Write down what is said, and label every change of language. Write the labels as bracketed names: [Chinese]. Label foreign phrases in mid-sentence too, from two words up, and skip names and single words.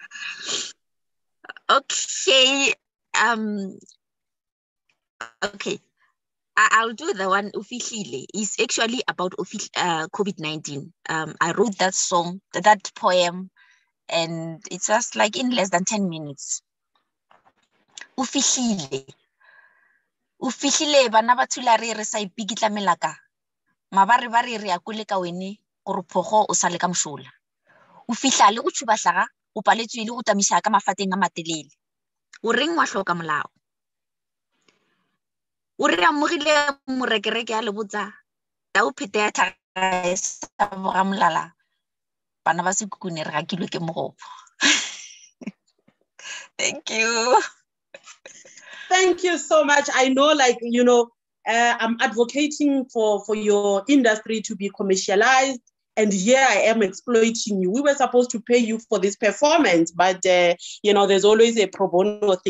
[English] Okay. Okay. I'll do the one Ufihlile. It's actually about COVID-19. I wrote that song, that poem, and it's just like in less than 10 minutes. Ufihlile. [Northern Sotho] Ufihlile bana ba thulare re sa ipikitlamela ka. Mabare ba re a kole ka wene gore phogo o sale ka moshola. O fihla le go tshuba hlaga o paletswe le go tsamisa ka mafateng a matelele. O reng wa hloka molao. O re amogile morekereke a le botsa ta o phete ya tlhaga sa boga molala bana ba sekukune re gakilwe ke mogopo. [English] Thank you. Thank you so much. I know, like, you know, I'm advocating for your industry to be commercialized, and here I am exploiting you. We were supposed to pay you for this performance, but, you know, there's always a pro bono thing.